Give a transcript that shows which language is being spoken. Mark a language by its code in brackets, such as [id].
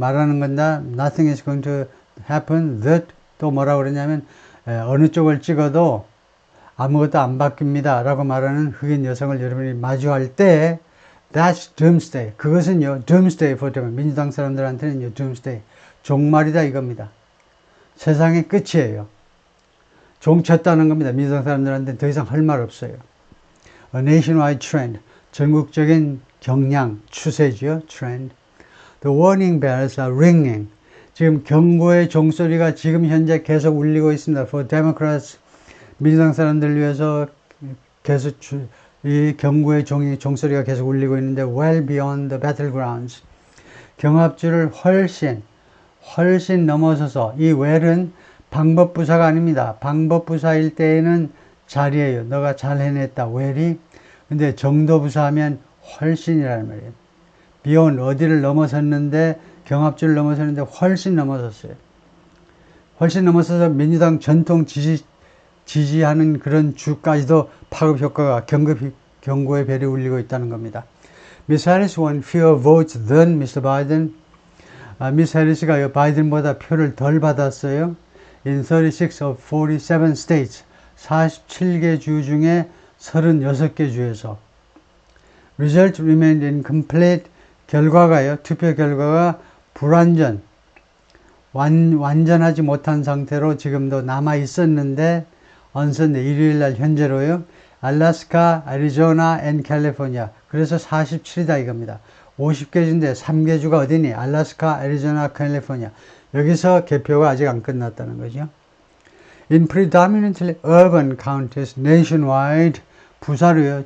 [ko] 말하는 건 다 [en] nothing is going to happen. [ko] 또 뭐라고 그러냐면 어느 쪽을 찍어도 아무것도 안 바뀝니다 라고 말하는 흑인 여성을 여러분이 마주할 때 [en] that's doomsday. [ko] 그것은요 [en] doomsday for them. [ko] 민주당 사람들한테는요 doomsday. 종말이다 이겁니다. 세상의 끝이에요. 종쳤다는 겁니다. 민주당 사람들한테는 더 이상 할 말 없어요. [en] A nationwide trend. [ko] 전국적인 경향, 추세죠. [en] trend. The warning bells are ringing. [ko] 지금 경고의 종소리가 지금 현재 계속 울리고 있습니다. [en] For Democrats. [ko] 민주당 사람들을 위해서 계속 이 경고의 종소리가 계속 울리고 있는데 [en] well beyond the battlegrounds. [ko] 경합주를 훨씬 넘어서서 이 well은 방법부사가 아닙니다. 방법부사일 때에는 잘이에요. 너가 잘 해냈다. well이. 근데 정도부사하면 훨씬이라는 말이에요. beyond 어디를 넘어섰는데 경합주를 넘어섰는데 훨씬 넘어섰어요. 훨씬 넘어서서 민주당 전통 지지하는 그런 주까지도 파급 효과가 경고의 벨이 울리고 있다는 겁니다. [en] Miss Harris won fewer votes than Mr. Biden. [ko] 미스 해리스가 바이든보다 표를 덜 받았어요. [en] In 36 of 47 states. [ko] 47개 주 중에 36개 주에서. [en] Result remained incomplete. [ko] 결과가요. 투표 결과가 불완전. 완전하지 못한 상태로 지금도 남아 있었는데 [en] on Sunday, [ko] 일요일날 현재로요. 알래스카, 애리조나, 앤 캘리포니아. 그래서 47이다 이겁니다. 50개 주인데 3개 주가 어디니? 알래스카, 애리조나, 캘리포니아. 여기서 개표가 아직 안 끝났다는 거죠. [en] In predominantly urban counties nationwide, [ko] 부사로요.